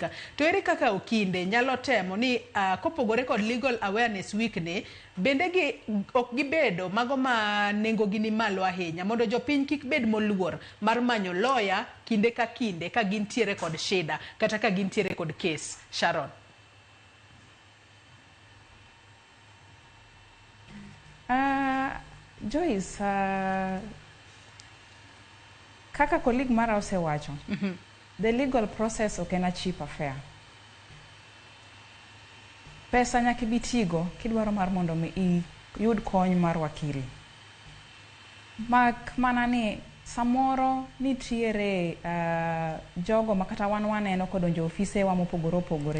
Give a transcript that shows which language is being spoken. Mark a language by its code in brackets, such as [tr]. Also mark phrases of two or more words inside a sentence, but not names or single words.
[luo] To ere kaka okinde nyalo temo ni kopogore kod [en] legal awareness week [luo] ni bende ok gibedo mago ma nengo gi ni malo ahinya mondo jopiny kik bed moluor mar manyo lawyer kinde ka kinde ka gintiere kod shida kata ka gintiere kod case. Sharon. Joyce, kaka colleague mara osewacho, [en] the legal process [luo] ok en [en] cheap affair. [luo] Pesa nyaka bitigo kidwaro mar mondo mi yud kony mar wakili. Mak mana ni samoro nitiere jogo makata wan waneno kodonjo ofise wa mopogore opogore.